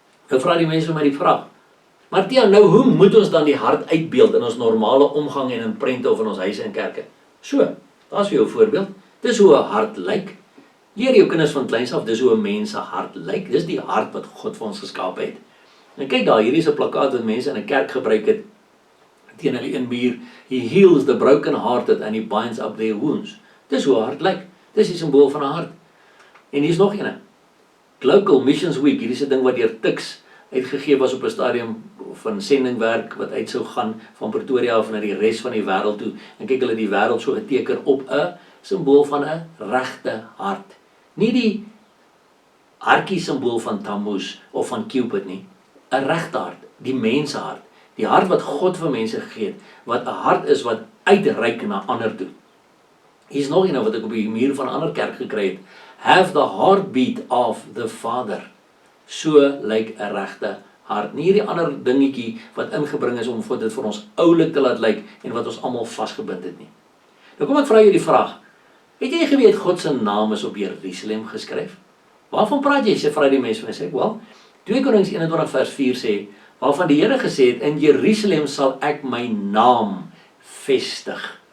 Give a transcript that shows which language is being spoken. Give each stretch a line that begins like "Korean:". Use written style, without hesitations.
Afrikaans: Nou vra die mense vir my die vraag, Matthias, nou hoe moet ons dan die hart uitbeeld in ons normale omgang en in prente of in ons huise en kerke? So, daar's vir jou 'n voorbeeld. Dis hoe 'n hart lyk. Leer jou kinders van kleins af, dis hoe 'n mens se hart lyk. Dis die hart wat God vir ons geskaap het. En kyk daar, hierdie is 'n plakkaat wat mense in 'n kerk gebruik het teen hulle een muur.
English: He heals the broken hearted and he binds up their wounds.
Afrikaans: Dis hoe 'n hart lyk. Dis die simbool van 'n hart. En hier's nog een. Local Missions Week, hierdie is 'n ding wat deur Tuks uitgegee was op 'n stadium van sendingwerk wat uit sou gaan van Pretoria af na die res van die wêreld toe. En kyk, hulle die wêreld so geteken op 'n simbool van 'n regte hart. Nie die hartjie simbool van Tammuz of van Cupid nie. 'n regte hart, die menshart. Die hart wat God vir mense gegee het, wat 'n hart is wat uitreik na ander toe. Hier's nog een wat ek op die muur van 'n ander kerk gekry het.
English: Have the heartbeat of the Father.
Afrikaans: So lyk 'n regte hart. Nie hierdie ander dingetjie wat ingebring is om dit vir ons oulik te laat lyk en wat ons almal vasgebind het nie. Nou kom ek vra jou die vraag. Het jy geweet God se naam is op Jerusalem geskryf? Waarvan praat jy? Sê vra die mense vir my, sê, wel, 2 Konings 21 vers 4 sê, waarvan die Here gesê het, in Jerusalem sal ek my naam vestig.